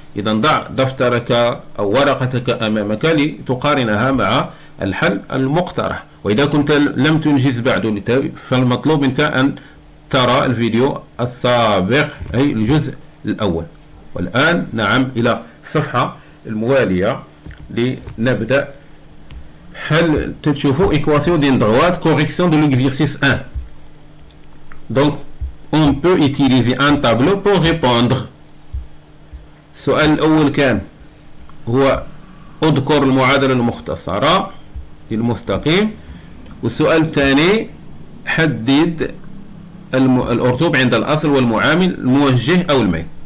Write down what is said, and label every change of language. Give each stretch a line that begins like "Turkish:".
Arabic: إذا ضع دفترك أو ورقتك أمامك لتقارنها مع الحل المقترح. وإذا كنت لم تنجز بعد فالمطلوب منك أن ترى الفيديو السابق، أي الجزء الأول. والآن نعم إلى الصفحة الموالية لنبدأ حل. تشوفوا
French: équation d'une droite, correction de l'exercice 1. Donc on peut utiliser un tableau pour répondre.
Arabic: السؤال الأول كان هو اذكر المعادلة المختصرة للمستقيم، والسؤال الثاني حدد الأرتوب عند الأصل والمعامل الموجه أو الميل.